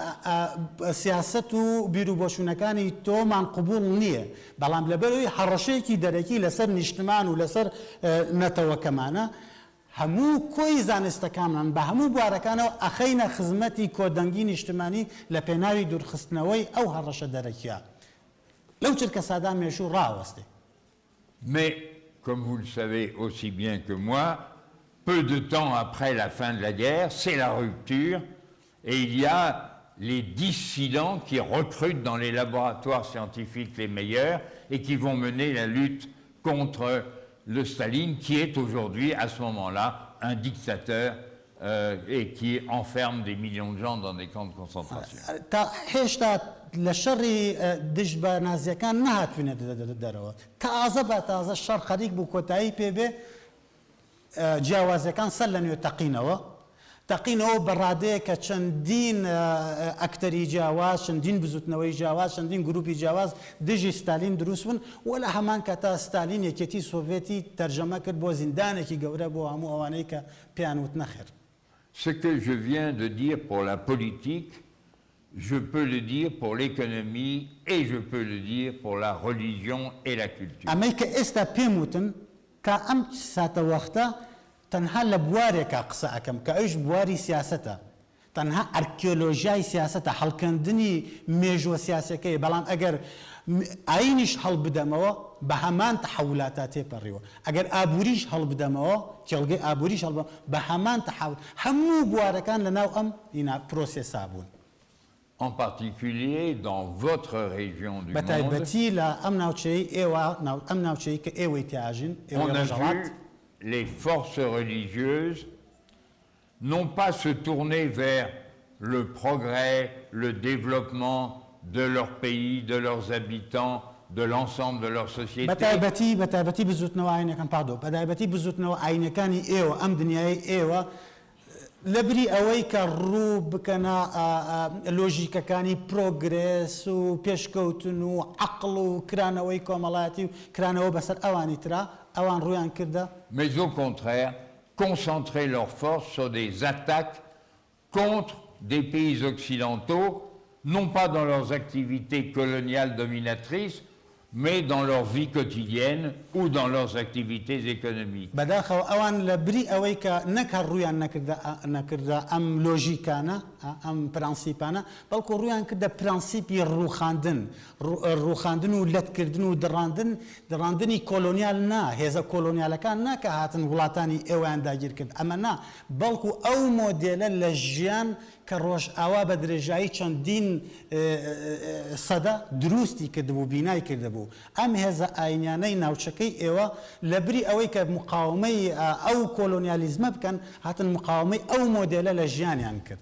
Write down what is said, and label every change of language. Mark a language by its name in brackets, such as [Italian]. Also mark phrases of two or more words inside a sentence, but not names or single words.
[Central Kurdish] سیاست و بیرروبۆچوونەکانی تۆمان قبول نییە بەڵام لەبەرەوەی هەڕەشەیەکی دەرەکی لەسەر نیشتمان و لەسەر نەتەوەکەمانە هەموو کۆی زانستەکانمان بە هەموو بوارەکانەوە ئەخەینە خزمەتی کۆدەنگی نیشتمانی لە پێناوی دوورخستنەوەی ئەو هەڕەشە دەرەکیە لەو چرکە سادا مێشوو ڕاوەستێ. [French] Mais, comme vous le savez aussi bien que moi, peu de temps après la fin de la guerre, c'est la rupture, et il y a les dissidents qui recrutent dans les laboratoires scientifiques les meilleurs et qui vont mener la lutte contre le Staline, qui est aujourd'hui, à ce moment-là, un dictateur et qui enferme des millions de gens dans des camps de concentration. [Central Kurdish] لە شەڕی دژ بە نازیەکان نهاتوینە دەرەوە تازە بە تازە شەڕ خەریک بوو کۆتایی پێبێ جیاوازەکان سەر لە نوێ تەقینەوە بەڕادەیە کە چەندین ئەکتەری جیاواز چەندین بزوتنەوەی جیاواز چەندین گروپی جیاواز دژی ستالین دروست بوون و لە هەمان کاتا ستالین یەکێتی سۆڤێتی تەرجەمە کرد بۆ زیندانێکی گەورە بۆ هەموو ئەوانەی کە پێیان وت نەخێر. [French] Ce que je viens de dire pour la politique, je peux le dire pour l'économie et je peux le dire pour la religion et la culture. [Central Kurdish] ئەمەی کە ئێستا پێم وتن کە ئەم ساتە وەختە تەنها لە بوارێکە قسە ئەەکەم کە ئەوش بواری سیاسەتە تەنها ئەرکیۆلۆژیای سیاسەتە هەڵکەندنی مێژوە سیاسەکەی بەڵام ئەگەر ئاینیش هەڵ بدەمەوە بە هەمان تەحەولاتە تێپەڕیوە ئەگەر ئابووریش هەڵ بدەمەوە کێڵگەی ئابووریش هەڵ بە هەمان تەحەول هەموو بوارەکان لەناو ئەم پرۆسێسا بوون. [French] En particulier dans votre région du monde, [Central Kurdish] بەتایبەتی لە ئەم ناوچەی ئێوە ئەم ناوچەی کە ئێوەی تیاژین [French] on a vu les forces religieuses non pas se tourner vers le progrès, le développement de leur pays, de leurs habitants, de l'ensemble de leur société. [Central Kurdish] بەتایبەتی بزوتنەوە ئاینەکان پاردۆ بەتایبەتی بزوتنەوە ئاینەکانی ئێوە ئەم دنیای ئێوە لەبری ئەوەی کە ڕوو بکەنە لۆژیکەکانی پرۆگرس و پێشکەوتن و عەقڵ و کرانەوەی کۆمەڵایەتی و کرانەوە بەسەر ئەوانی ترا ئەوان ڕوویان کردە. [French] Mais au contraire, concentrer leurs forces sur des attaques contre des pays occidentaux, non pas dans leurs activités coloniales dominatrices, mais dans leur vie quotidienne ou dans leurs activités économiques. [Central Kurdish] بەداخەوە ئەوان لە بری ئەوەی کە نەک هەر ڕوویان نەکردە ئەم لۆژیکانە ئەم پرەنسیپانە بەڵکو ڕویان کردە پرەنسیپی ڕوخاندن و لەتکردن و دڕاندنی کۆلۆنیال نا هێزە کۆلۆنیالەکان نا کە هاتن وڵاتانی ئێوەیان داگیر کرد ئەمە نا بەڵکو ئەو مۆدێلە لە ژیان کە ڕۆژئاوا بە درێژایی چەندین سەدە دروستی کردبوو بینای کردبوو ئەم هێزە ئاینیانەی ناوچەکەی ئێوە لە بری ئەوەی کە مقاومەی ئەو کۆلۆنیالیزمە بکەن هاتن مقاومەی ئەو مۆدێلە لە ژیانیان کرد.